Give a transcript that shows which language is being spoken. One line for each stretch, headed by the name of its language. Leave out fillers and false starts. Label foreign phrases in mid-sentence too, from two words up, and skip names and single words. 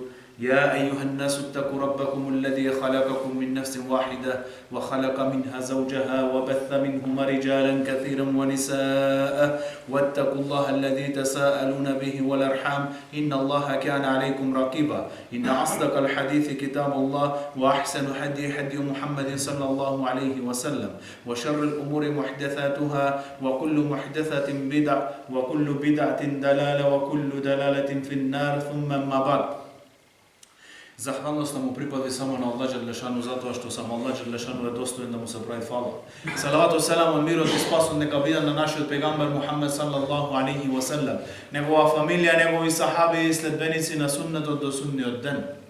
Arabic: يا أيها الناس اتقوا ربكم الذي خلقكم من نفس واحدة وخلق منها زوجها وبث منهما رجالا كثيرا ونساء واتقوا الله الذي تساءلون به والأرحام إن الله كان عليكم رقيبا. إن أصدق الحديث كتاب الله وأحسن هدي محمد صلى الله عليه وسلم وشر الأمور محدثاتها وكل محدثة بدعة وكل بدعة دلالة وكل دلالة في النار. ثم ما بعد.
Bosnian: Zahvalnost mu pripada samo na Allah Đelešanu zato što samo Allah Đelešanu je dostojan da mu se pravi hvala. Salavatu selam, mir i spas neka bude na našem pejgamber Muhammed
Arabic: صلى الله عليه وسلم,
Bosnian: njegova familija, njegovi sahabi i sledbenici na sunnetu do sudnjeg dana.